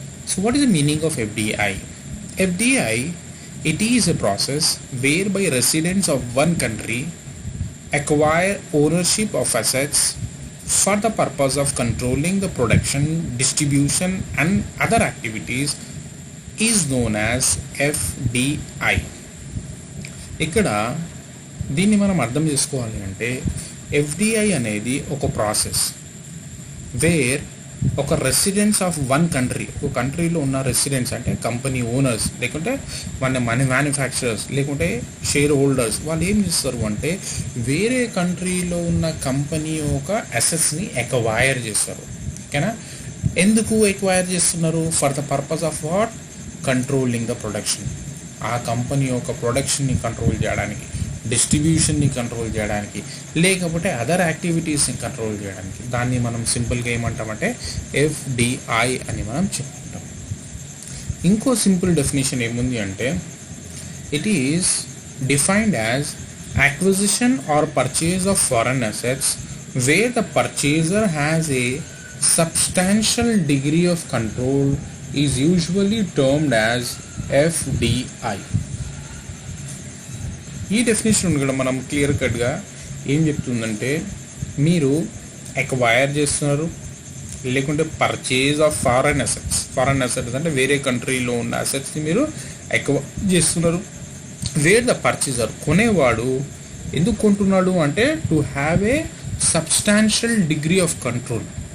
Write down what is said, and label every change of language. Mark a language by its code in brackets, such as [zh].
[en] So what is the meaning of FDI? FDI, it is a process whereby residents of one country acquire ownership of assets for the purpose of controlling the production, distribution and other activities is known as FDI. [te] ఇక్కడ దీన్ని మనం అర్థం చేసుకోవాలి అంటే FDI అనేది ఒక process where ఒక residents of one country, ఒక కంట్రీలో ఉన్న రెసిడెంట్స్ అంటే కంపెనీ ఓనర్స్ లేకుంటే మన మ్యానుఫ్యాక్చరర్స్ లేకుంటే షేర్ హోల్డర్స్, వాళ్ళు ఏం చేస్తారు అంటే వేరే కంట్రీలో ఉన్న కంపెనీ యొక్క అసెట్స్ని ఎక్వైర్ చేస్తారు. ఓకేనా? ఎందుకు ఎక్వైర్ చేస్తున్నారు? [en] For the purpose of what? Controlling the production. [te] ఆ కంపెనీ యొక్క ప్రొడక్షన్ని కంట్రోల్ చేయడానికి, డిస్ట్రిబ్యూషన్ని కంట్రోల్ చేయడానికి, లేకపోతే అదర్ యాక్టివిటీస్ని కంట్రోల్ చేయడానికి. దాన్ని మనం సింపుల్గా ఏమంటామంటే ఎఫ్డిఐ అని మనం చెప్పుకుంటాం. ఇంకో సింపుల్ డెఫినేషన్ ఏముంది అంటే [en] It is defined as acquisition or purchase of foreign assets where the purchaser has a substantial degree of control is usually termed as FDI. [te] ఈ డెఫినేషన్ కూడా మనం క్లియర్ కట్గా ఏం చెప్తుందంటే మీరు ఎక్వైర్ చేస్తున్నారు లేకుంటే పర్చేజ్ ఆఫ్ ఫారెన్ అసెట్స్ అంటే వేరే కంట్రీలో ఉన్న అసెట్స్ని మీరు ఎక్వైర్ చేస్తున్నారు. వేర్ ద పర్చేజర్, కొనేవాడు ఎందుకు కొంటున్నాడు అంటే [en] To have a substantial degree of control.